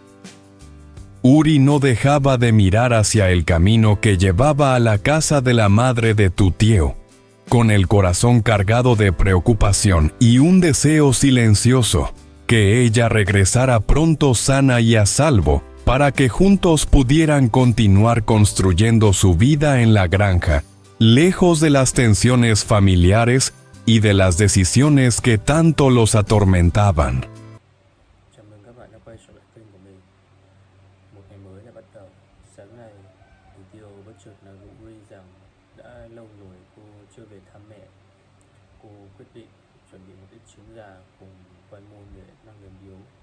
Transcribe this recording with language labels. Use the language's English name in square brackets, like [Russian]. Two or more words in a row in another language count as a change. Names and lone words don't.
[Spanish] Uri no dejaba de mirar hacia el camino que llevaba a la casa de la madre de Tutieu, con el corazón cargado de preocupación y un deseo silencioso, que ella regresara pronto sana y a salvo, para que juntos pudieran continuar construyendo su vida en la granja, lejos de las tensiones familiares y de las decisiones que tanto los atormentaban. [Vietnamese] Chào mừng các bạn đã quay trở lại kênh của mình. Một ngày mới đã bắt đầu. Sáng nay, Từ Tiêu bất chợt nói với Uri rằng đã lâu rồi cô chưa về thăm mẹ. Cô quyết định chuẩn bị một ít trứng gà cùng khoai môn để mang đến biếu.